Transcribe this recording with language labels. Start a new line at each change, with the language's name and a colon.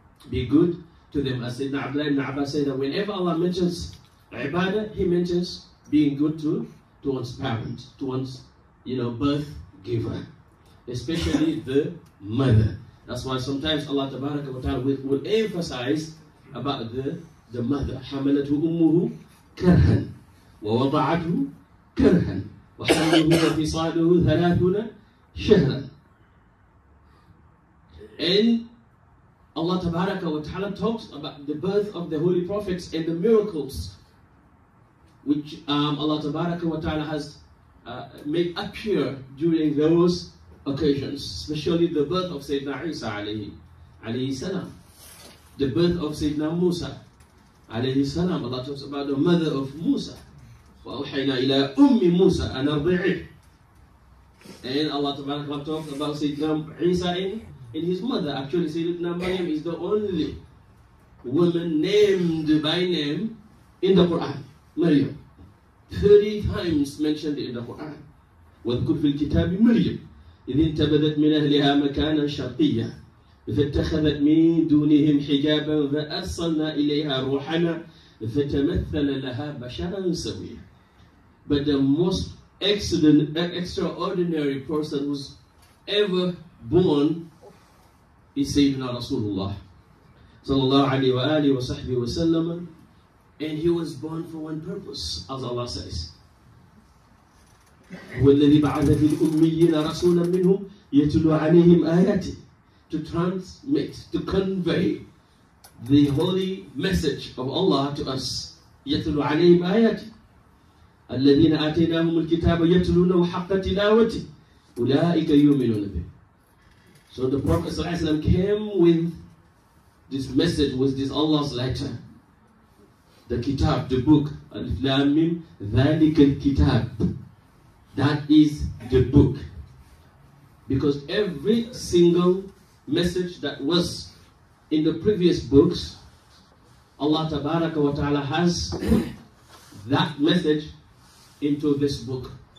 English: Be good to them. As Sayyidina Abdullah ibn Abbas said that whenever Allah mentions ibadah, He mentions being good to one's parent, to one's birth giver, especially the mother. That's why sometimes Allah Tabaraka wa Ta'ala will emphasize about the mother.
Arabic: حَمَلَتْهُ أُمُّهُ كَرْهًا وَوَضَعَتْهُ كَرْهًا وَحَمْلُهُ وَفِصَالُهُ 30 شهرًا.
English: And Allah Tabaraka wa Ta'ala talks about the birth of the Holy Prophets and the miracles which Allah Tabaraka wa Ta'ala has made appear during those occasions, especially the birth of Sayyidina Isa alayhi salam, the birth of Sayyidina Musa alayhi salam. Allah talks about the mother of Musa.
Arabic: وَأَوْحَيْنَا إِلَىٰ أُمِّ مُوسَى أَنْ أَرْضِعِهِ.
English: And Allah Ta'ala talks about Sayyidina Isa in his mother. Actually, Sayyidina Maryam is the only woman named by name in the Quran. Maryam. 30 times mentioned in the Quran.
Arabic: واذكر في الكتاب مريم إذ انتبذت من أهلها مكانا شرقيا فاتخذت من دونهم حجابا فأرسلنا إليها روحنا فتمثل لها بشرا سويا.
English: But the most extraordinary person who's ever born is Sayyidina Rasulullah sallallahu alayhi wa alihi wa sahbihi wa sallam, and he was born for one purpose, as Allah says.
Arabic: هو الذي بعث في الأميين رسولا منهم يتلو عليهم آياته,
English: to transmit, to convey the holy message of Allah to us.
Arabic: يتلو عليهم آياته الذين آتيناهم الكتاب يتلونه حق تلاوته أولئك يؤمنون به.
English: So the Prophet ﷺ came with this message, was this Allah's letter, the kitab, the book. Alif Lam Mim,
Arabic: ذَلِكَ الْكِتاب.
English: That is the book. Because every single message that was in the previous books, Allah Tabaraka wa Ta'ala has put that message into this book.